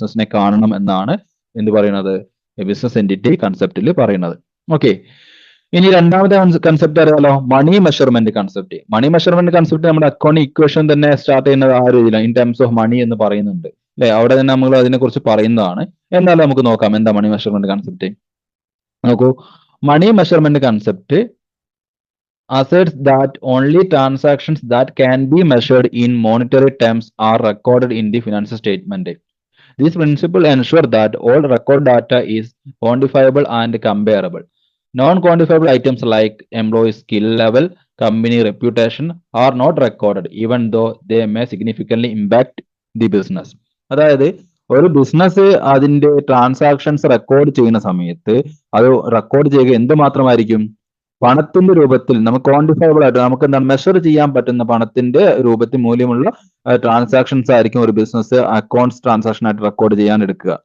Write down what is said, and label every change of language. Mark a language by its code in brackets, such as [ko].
[ml] ബിസിനസിനെ കാണണം എന്നാണ് എന്ത് പറയുന്നത്? ബിസിനസ് എൻറ്റിറ്റി കൺസെപ്റ്റിൽ പറയുന്നത്. ഓക്കെ, ഇനി രണ്ടാമത്തെ കൺസെപ്റ്റ് അറിയാലോ, money measurement concept. Money measurement concept നമ്മുടെ അക്കൗണ്ടിങ് ഇക്വേഷൻ തന്നെ സ്റ്റാർട്ട് ചെയ്യുന്നത് ആ രീതിയിലാണ്, ഇൻ ടേംസ് ഓഫ് മണി എന്ന് പറയുന്നുണ്ട്, അല്ലെ? അവിടെ തന്നെ നമ്മൾ അതിനെ കുറിച്ച് പറയുന്നതാണ്. എന്നാലും നമുക്ക് നോക്കാം എന്താ മണി മെഷർമെന്റ് കൺസെപ്റ്റ്. [en] നോക്കൂ, money measurement concept asserts that only transactions that can be measured in monetary terms are recorded in the financial statement. This principle ensures that all record data is quantifiable and comparable. Non-quantifiable items like employee skill level, company reputation are not recorded, even though they may significantly impact the business. [ml] അതായത് ഒരു business അതിന്റെ transactions record ചെയ്യുന്ന സമയത്ത് അത് record ചെയ്യുക എന്ത് മാത്രമായിരിക്കും? പണത്തിന്റെ രൂപത്തിൽ, നമുക്ക് ക്വാണ്ടിഫയബിൾ ആയിട്ട് നമുക്ക് എന്താണ് മെഷർ ചെയ്യാൻ പറ്റുന്ന പണത്തിന്റെ രൂപത്തിൽ മൂല്യമുള്ള ട്രാൻസാക്ഷൻസ് ആയിരിക്കും ഒരു ബിസിനസ് അക്കൗണ്ട്സ് ട്രാൻസാക്ഷൻ ആയിട്ട് റെക്കോർഡ് ചെയ്യാൻ എടുക്കുക.